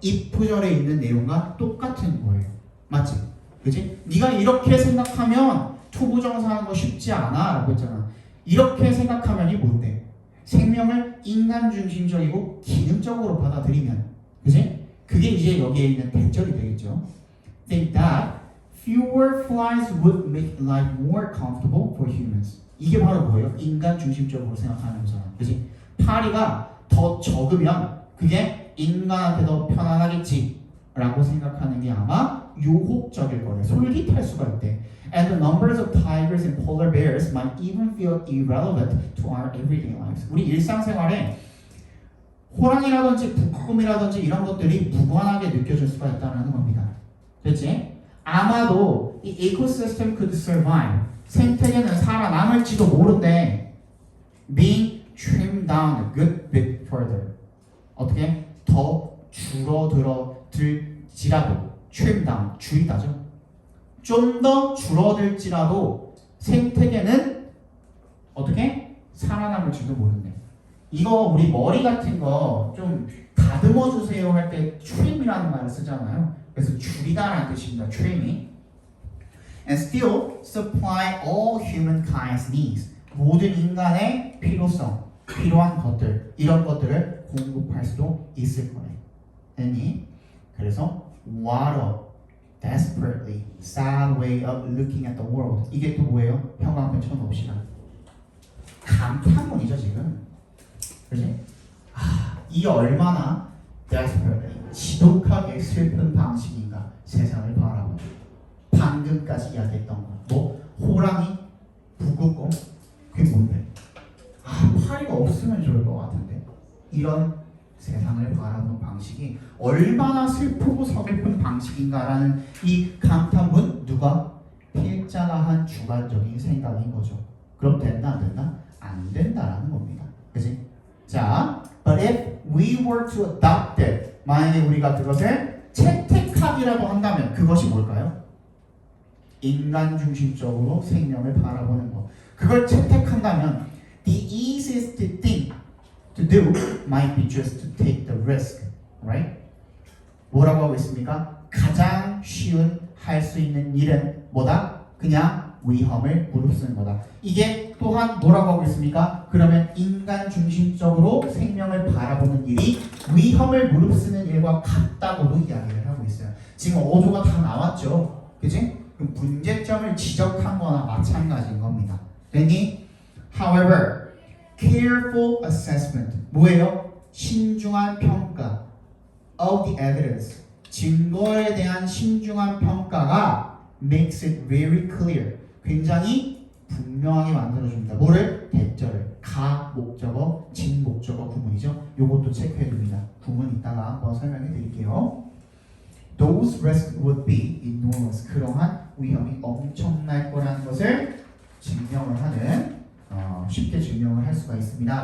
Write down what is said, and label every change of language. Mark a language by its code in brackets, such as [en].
[ko] if절에 있는 내용과 똑같은 거예요. 맞지? 그지? 네가 이렇게 생각하면 투부정사 하는 거 쉽지 않아 라고 했잖아. 이렇게 생각하면이 뭔데? 생명을 인간 중심적이고 기능적으로 받아들이면, 그지? 그게 이제 여기에 있는 대절이 되겠죠. [en] Think that fewer flies would make life more comfortable for humans. [ko] 이게 바로 뭐예요? 인간 중심적으로 생각하는 거잖아. 그지? 파리가 더 적으면 그게 인간한테 더 편안하겠지 라고 생각하는 게 아마 유혹적일 거래. 솔깃할 수가 있대. [en] And the numbers of tigers and polar bears might even feel irrelevant to our everyday lives. [ko] 우리 일상생활에 호랑이라든지 북극곰이라든지 이런 것들이 무관하게 느껴질 수가 있다는 겁니다. 됐지? 아마도 이 [en] ecosystem could survive. [ko] 생태계는 살아남을지도 모른대. [en] Being trimmed down a good bit further. [ko] 어떻게? 더 줄어들지라도 trim down, 줄이다죠. 좀 더 줄어들지라도 생태계는 어떻게? 살아남을지도 모른대. 이거 우리 머리 같은 거 좀 다듬어 주세요 할 때 trim이라는 말을 쓰잖아요. 그래서 줄이다라는 뜻입니다. trim이. [en] And still supply all humankind's needs. [ko] 모든 인간의 필요성, 필요한 것들, 이런 것들을 공급할 수도 있을 거래. 됐니? 그래서 water, [en] desperately sad way of looking at the world. [ko] 이게 또 뭐예요? 형광펜 쳐놓읍시다. 감탄문이죠 지금. 그지? 이 얼마나 desperately 지독하게 슬픈 방식인가 세상을 바라보는. 방금까지 이야기했던 거. 뭐 호랑이 북극곰 그게 뭔데? 파리가 없으면 좋을 것 같은데. 이런 세상을 바라보는 방식이 얼마나 슬프고 서글픈 방식인가라는 이 감탄문 누가? 필자가 한 주관적인 생각인 거죠. 그럼 된다 안 된다? 안 된다라는 겁니다. 그치? 자, [en] but if we were to adopt it, [ko] 만약에 우리가 그것을 채택하기라도 한다면 그것이 뭘까요? 인간 중심적으로 생명을 바라보는 것. 그걸 채택한다면 [en] the easiest thing to do might be just to take the risk, right? [ko] 뭐라고 하고 있습니까? 가장 쉬운 할 수 있는 일은 뭐다? 그냥 위험을 무릅쓰는 거다. 이게 또한 뭐라고 하고 있습니까? 그러면 인간 중심적으로 생명을 바라보는 일이 위험을 무릅쓰는 일과 같다고도 이야기를 하고 있어요. 지금 어조가 다 나왔죠, 그지? 그럼 문제점을 지적한 거나 마찬가지인 겁니다. 됐니? [en] However, careful assessment [ko] 뭐예요? 신중한 평가 [en] of the evidence [ko] 증거에 대한 신중한 평가가 [en] makes it very clear [ko] 굉장히 분명하게 만들어줍니다. 뭐를? 대절을 가 목적어, 진 목적어 구문이죠. 요것도 체크해 둡니다. 구문 이따가 한번 설명해 드릴게요. [en] Those risks would be enormous. [ko] 그러한 위험이 엄청날 거라는 것을 증명을 하는 쉽게 증명을 할 수가 있습니다.